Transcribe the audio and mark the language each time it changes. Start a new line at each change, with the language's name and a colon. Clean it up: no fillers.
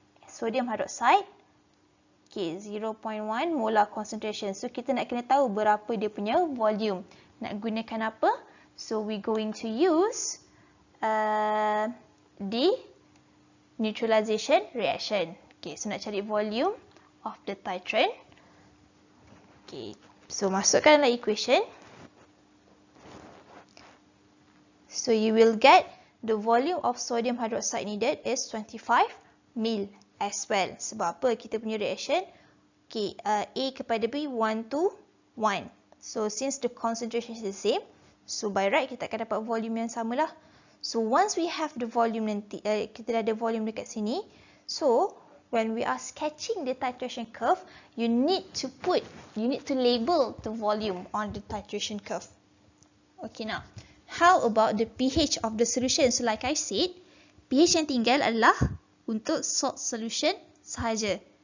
English: Sodium hydroxide, okay, 0.1 molar concentration.
Malay: So, kita nak kena tahu berapa dia punya volume. Nak gunakan apa?
English: So, we going to use the neutralization reaction.
Malay: Okay, so nak cari
English: volume of the titrant.
Malay: Okay, so masukkan dalam equation.
English: So, you will get the volume of sodium hydroxide needed is 25 ml as well.
Malay: Sebab apa? Kita punya reaction, okay, A kepada B, 1 to 1.
English: So, since the concentration is the same, so by right
Malay: kita akan dapat volume yang sama lah.
English: So, once we have the volume
Malay: nanti, kita dah ada volume dekat sini.
English: So, when we are sketching the titration curve, you need to label the volume on the titration curve. Okay, now, how about the pH of the solution? So, like I said,
Malay: pH yang tinggal adalah untuk salt solution sahaja.